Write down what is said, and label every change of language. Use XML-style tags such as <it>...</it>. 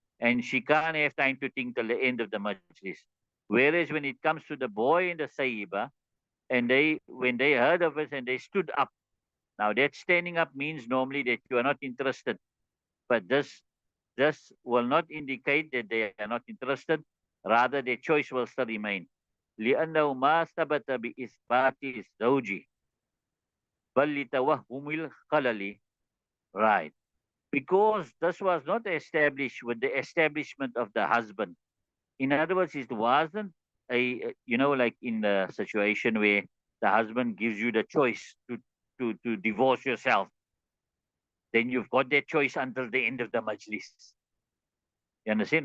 <en>And she can't have time to think till the end of the majlis. Whereas when it comes to the boy and the sayyiba, and when they heard of it and they stood up. Now that standing up means normally that you are not interested, but this will not indicate that they are not interested. Rather, their choice will still remain.</en> <ar>لأنه ما ثبت بإثبات الزوج بل لتوهم الخلل.</ar> <en>Right. Because this was not established with the establishment of the husband. In other words, it wasn't like in the situation where the husband gives you the choice to divorce yourself. Then you've got that choice until the end of the majlis. You understand?</en>